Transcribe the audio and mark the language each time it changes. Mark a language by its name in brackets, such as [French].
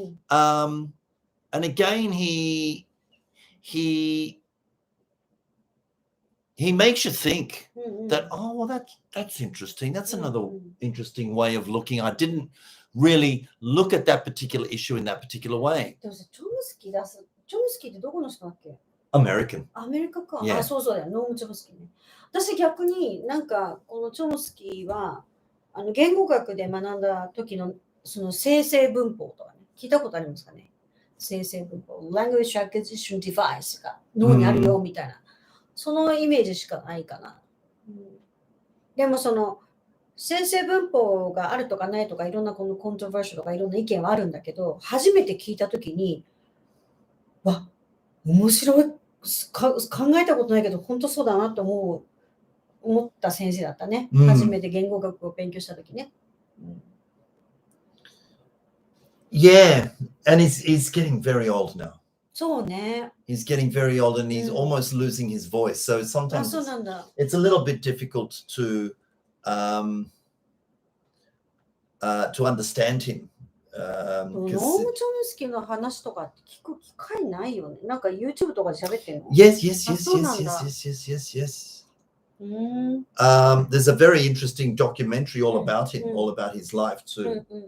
[English] And again, he makes you think that, oh, well, that's interesting. That's another interesting way of looking. I didn't really look at that particular issue in that particular way. [Japanese] でもさ、チョムスキーってどこの人だっけ？ [English] American. [Japanese] アメリカか。 [English] Yeah. [Japanese] あ、そうそうだよ。ノーム・チョムスキーね。私逆になんかこのチョムスキーは言語学で学んだ時のその生成文法とかね、聞いたことありますかね？生成文法。 Language Acquisition Device が脳にあるよみたいな。そのイメージしかないかな。でもその生成文法があるとかないとかいろんなこのコントロバーシャルとかいろんな意見はあるんだけど、初めて聞いたときに、わ、面白い考えたことないけど本当そうだなと思った先生だったね。初めて言語学を勉強したときね。 [English] Yeah, and he's getting very old now. [Japanese] そうね。 [English] He's getting very old and he's almost losing his voice. So [Japanese] あ、 [English] sometimes [Japanese] そうなんだ。 [English] it's a little bit difficult to understand him. [Japanese] ノーム・チョムスキーの話とかって聞く機会ないよね。なんか YouTube とかで喋ってんの？ [English] Yes. There's a very interesting documentary all about him, all about his life too.